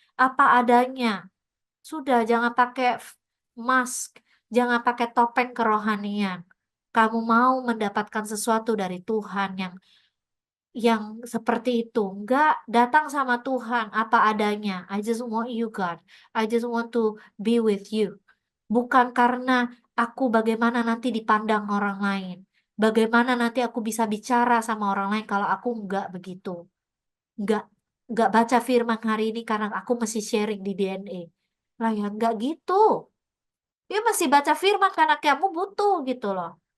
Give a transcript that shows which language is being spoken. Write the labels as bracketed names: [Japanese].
[Indonesian] Apa adanya. Sudah, jangan pakai mask. Jangan pakai topeng kerohanian. Kamu mau mendapatkan sesuatu dari Tuhan yang seperti itu. Enggak, datang sama Tuhan apa adanya. [English] I just want you, God. I just want to be with you. [Indonesian] Bukan karena aku bagaimana nanti dipandang orang lain. Bagaimana nanti aku bisa bicara sama orang lain kalau aku enggak begitu. Enggak, enggak baca firman hari ini karena aku mesti sharing di DNA. Lah ya enggak gitu. Dia masih baca firman karena kamu butuh gitu loh.